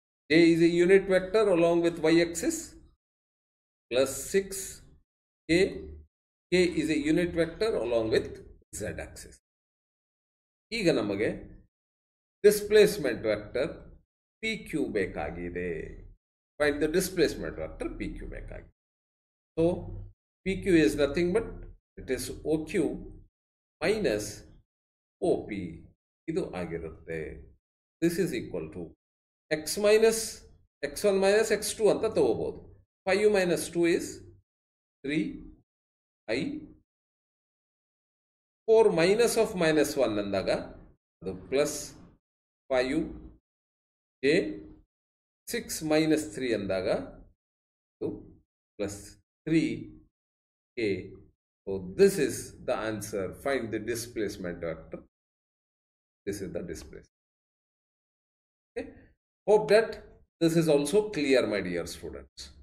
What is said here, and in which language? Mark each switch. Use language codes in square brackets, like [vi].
[en] j is a unit vector along with y-axis plus 6k. k is a unit vector along with z-axis. [kn] ಈಗ ನಮಗೆ displacement vector PQ ಬೇಕಾಗಿದೆ. [en] Find the displacement vector PQ ಬೇಕಾಗಿದೆ. So PQ is nothing but it is OQ minus OP. [kn] ಇದು ಆಗಿರುತ್ತೆ. [en] This is equal to x1 minus x2 [kn] ಅಂತ ತಗೋಬಹುದು. [en] 5u minus 2 is 3i. [kn] 4 minus of -1 ಅಂದಾಗ ಅದು plus 5u j. 6 minus 3 ಅಂದಾಗ ಅದು plus 3k. [en] So this is the answer. Find the displacement vector. This is the displacement. Okay. Hope that this is also clear, my dear students.